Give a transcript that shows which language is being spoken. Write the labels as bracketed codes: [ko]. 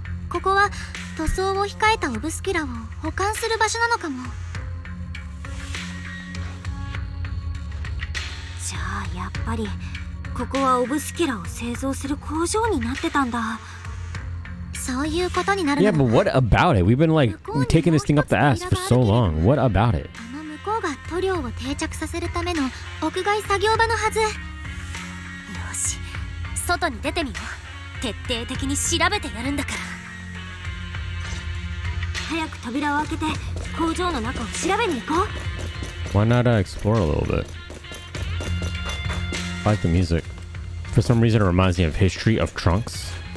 [ja] ここは塗装を控えたオブスキュラを保管する場所なのかも。じゃあやっぱりここはオブスキュラを製造する工場になってたんだ。そういうことになるの。 [en] Yeah, but what about it? We've been like taking this thing up the ass for so long. What about it? [ja] あの向こうが塗料を定着させるための屋外作業場のはず。よし、外に出てみよう。徹底的に調べてやるんだから。早く扉を開けて工場の中を調べに行こう。 [en] Why not explore a little bit? I like the music. For some reason, it reminds me of History of Trunks.